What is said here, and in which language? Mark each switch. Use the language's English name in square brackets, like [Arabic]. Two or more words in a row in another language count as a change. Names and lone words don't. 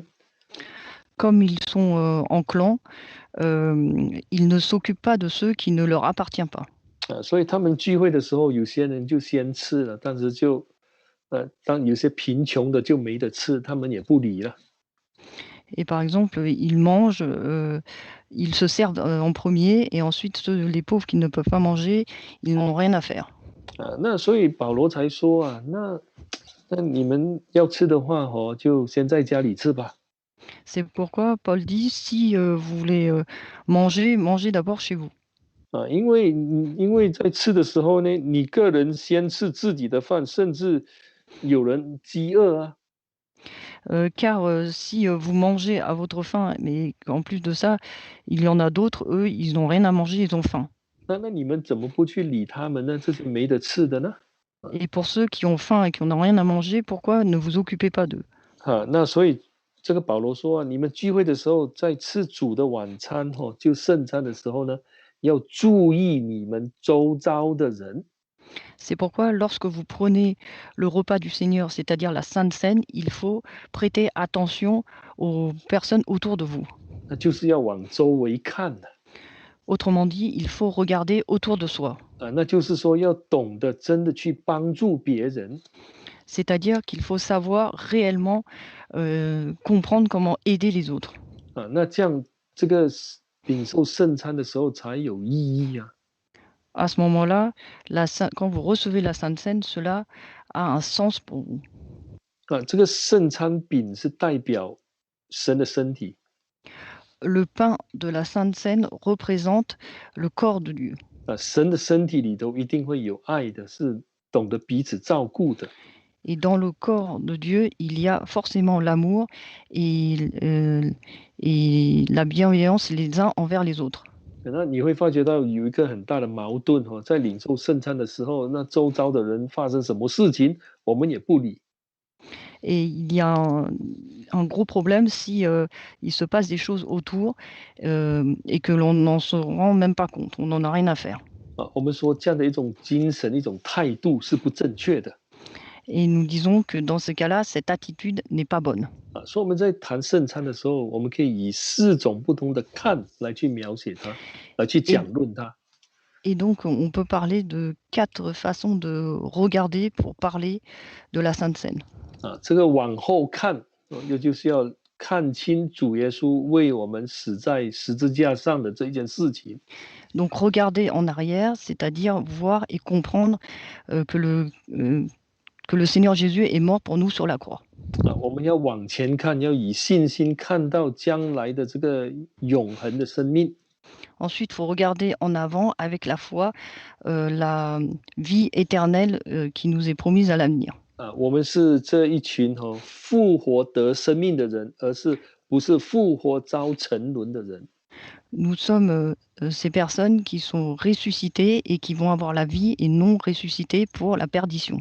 [French] Comme ils sont en clan, ils ne s'occupent pas de ceux qui ne leur appartiennent pas. [Chinese] 所以他们聚会的时候，有些人就先吃了，但是当有些贫穷的就没得吃，他们也不理了。 [French] Et par exemple, ils mangent, ils se servent en premier, et ensuite les pauvres qui ne peuvent pas manger, ils n'ont rien à faire. [Chinese] 那所以保罗才说那你们要吃的话就先在家里吃吧。 [French] C'est pourquoi Paul dit, si vous voulez manger, mangez d'abord chez vous. [Chinese] 因为在吃的时候呢，你个人先吃自己的饭，甚至有人饥饿 [French] car si vous mangez à votre faim, mais en plus de ça, il y en a d'autres, eux, ils n'ont rien à manger, ils ont faim. [Chinese] 那你们怎么不去理他们呢？这些没得吃的呢？ [French] Et pour ceux qui ont faim et qui n'ont rien à manger, pourquoi ne vous occupez pas d'eux? [Chinese] 那所以这个保罗说你们聚会的时候，在吃主的晚餐就圣餐的时候呢，要注意你们周遭的人。 [French] C'est pourquoi lorsque vous prenez le repas du Seigneur, c'est-à-dire la Sainte Seine, il faut prêter attention aux personnes autour de vous. [Chinese] 那就是要往周围看的。 [French] Autrement dit, il faut regarder autour de soi. [Chinese] 那就是说要懂得真的去帮助别人。 [French] C'est-à-dire qu'il faut savoir réellement comprendre comment aider les autres. [Chinese] 那这样这个领受圣餐的时候才有意义啊。 [French] À ce moment-là, quand vous recevez la Sainte Seine, cela a un sens pour vous. [Chinese] 这个圣餐饼是代表神的身体。 [French] Le pain de la Sainte Seine représente le corps de Dieu. [Chinese] 神的身体里头一定会有爱的，是懂得彼此照顾的。 [French] Et dans le corps de Dieu, il y a forcément l'amour et la bienveillance les uns envers les autres. [Chinese] 那你会发觉到有一个很大的矛盾在领受圣餐的时候，那周遭的人发生什么事情，我们也不理。 [French] Et il y a un gros problème si il se passe des choses autour et que l'on n'en se rend même pas compte, on n'en a rien à faire. [Chinese] 我们说这样的一种精神、一种态度是不正确的。 [French] Et nous disons que dans ce cas-là, cette attitude n'est pas bonne. [Chinese] 所以我们在谈圣餐的时候，我们可以以4种不同的看来去描写它，来去讲论它。 [French] Et donc, on peut parler de 4 façons de regarder pour parler de la Sainte Seine. [Chinese] 这个往后看，也就是要看清主耶稣为我们死在十字架上的这一件事情。 [French] Donc, regarder en arrière, c'est-à-dire voir et comprendre que le Seigneur Jésus est mort pour nous sur la croix. [Chinese] 我们要往前看，要以信心看到将来的这个永恒的生命。 [French] Ensuite, il faut regarder en avant avec la foi la vie éternelle qui nous est promise à l'avenir. [Chinese] 我们是这一群复活得生命的人，不是复活遭沉沦的人。 [French] Nous sommes ces personnes qui sont ressuscitées et qui vont avoir la vie et non ressuscitées pour la perdition.